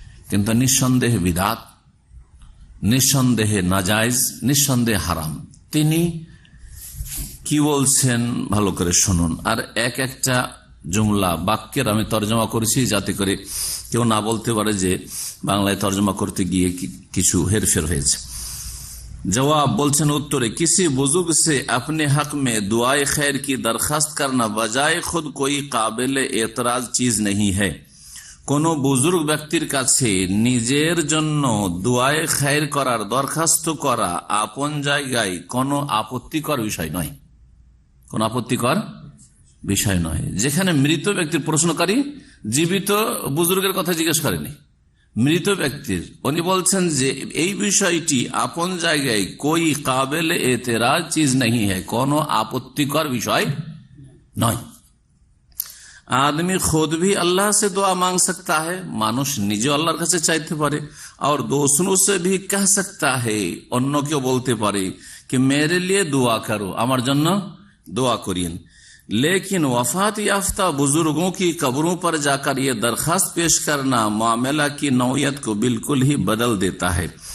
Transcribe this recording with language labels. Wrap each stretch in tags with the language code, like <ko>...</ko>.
<bn>কিন্তু নিঃসন্দেহে বিদআত, নিঃসন্দেহে নাজায়েজ, নিঃসন্দেহে হারাম। তিনি কি বলছেন ভালো করে শুনুন। আর এক একটা জুমলা বাক্যের আমি তর্জমা করেছি যাতে করে কেউ না বলতে পারে যে বাংলায় তর্জমা করতে গিয়ে কিছু হেরফের হয়েছে।</bn> <hi>जवाब</hi> <bn>बोलছেন उत्तरे</bn> <hi>किसी बुजुर्ग से अपने हक में दुआए खैर की दरखास्त करना बजाय खुद कोई काबिल एतराज चीज नहीं है।</hi> <bn>কোনো বুজুর্গ ব্যক্তির কাছে নিজের জন্য দুআয়ে খায়ের করার দরখাস্ত করা আপন জায়গায় কোনো আপত্তিকর বিষয় নয়, কোন আপত্তিকর বিষয় নয়। যেখানে মৃত ব্যক্তির প্রশ্নকারী জীবিত বুজুর্গের কথা জিজ্ঞেস করেনি, মৃত ব্যক্তির, উনি বলছেন যে এই বিষয়টি আপন জায়গায়</bn> <hi>কোই কাবেল এতেরাজ চিজ नहीं है,</hi> <bn>কোনো আপত্তিকর বিষয় নয়।</bn> <hi>आदमी खुद भी अल्लाह से दुआ मांग सकता है,</hi> <bn>মানুষ নিজে আল্লাহর কাছে চাইতে পারে।</bn> <hi>और दूसरों से भी कह सकता है,</hi> <bn>অন্য কেউ বলতে পারে</bn> <hi>कि मेरे लिए दुआ करो,</hi> <bn>আমার জন্য</bn> <hi>दुआ करिए। लेकिन वफात याफ्ता बुजुर्गों की कब्रों पर जाकर ये दरखास्त पेश करना मामला की नौयत को बिल्कुल ही बदल देता है।</hi>